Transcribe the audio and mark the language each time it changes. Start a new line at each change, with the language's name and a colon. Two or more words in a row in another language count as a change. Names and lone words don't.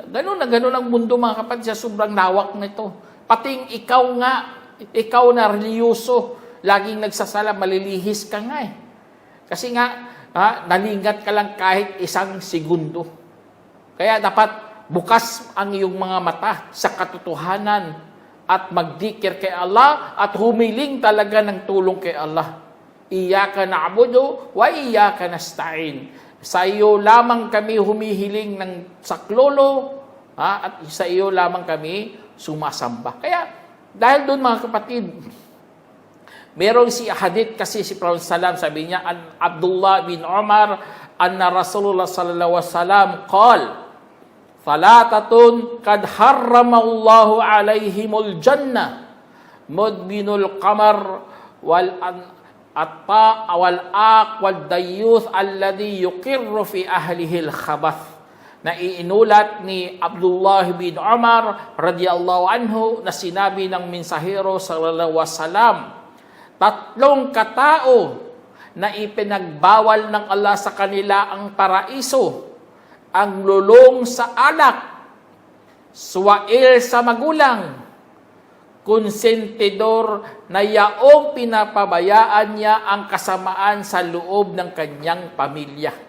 Filipino: Ganun ang mundo mga kapatid, sa sobrang lawak nito. Pating ikaw na reliyoso, laging nagsasala, malilihis ka nga eh. Kasi nga, nalingat ka lang kahit isang segundo. Kaya dapat bukas ang iyong mga mata sa katotohanan at magdikir kay Allah at humiling talaga ng tulong kay Allah.
Arabic: إياك نعبد وإياك نستعين.
Filipino: Sa iyo lamang kami humihiling ng saklolo, at sa iyo lamang kami sumasamba. Kaya dahil doon mga kapatid, merong si hadith kasi si Prophet Salam, sabi niya,
Arabic: عبد الله بن عمر، أن رسول الله صلى الله عليه وسلم قال، "ثلاثة قد حرم الله عليهم الجنة، مدبن القمر والعق والديوث الذي يقر في أهله الخبث."
Filipino: Na iinulat ni Abdullah bin Umar
Arabic: رضي الله عنه
Filipino: na sinabi ng mensahero
Arabic: صلى الله عليه وسلم,
Filipino: tatlong katao na ipinagbawal ng Allah sa kanila ang paraiso, ang lulong sa alak, suwail sa magulang, konsentidor na yaong pinapabayaan niya ang kasamaan sa loob ng kanyang pamilya.